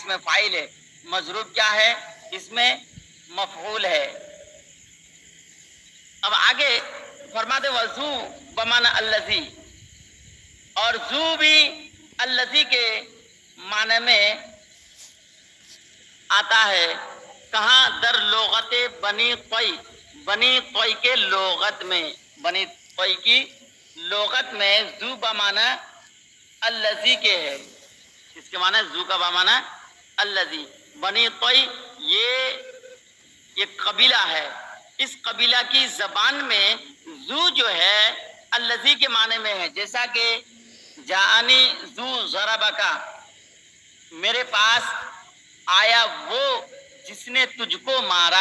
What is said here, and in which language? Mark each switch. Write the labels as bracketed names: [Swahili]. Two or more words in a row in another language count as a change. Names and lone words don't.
[Urdu] اسم فاعل ہے، مضروب کیا ہے؟ اسم مفعول ہے۔ اب آگے فرماتے [Arabic] وذو بمعنی الذی، [Urdu] اور ذو بھی الذی کے معنی میں آتا ہے۔ کہاں؟ [Persian] در لغت بنی طی، [Urdu] بنی طی کے لغت میں، بنی طی کی لغت میں [Arabic] ذو بمعنی الذی [Urdu] کے ہے۔ اس کے معنی ذو کا [Arabic] بمعنی الذی۔ [Urdu] بنی طی یہ ایک قبیلہ ہے، اس قبیلہ کی زبان میں ذو جو ہے الذی کے معنی میں ہے، جیسا کہ [Arabic] جاءنی ذو ضربکا، [Urdu] میرے پاس آیا وہ جس نے تجھ کو مارا۔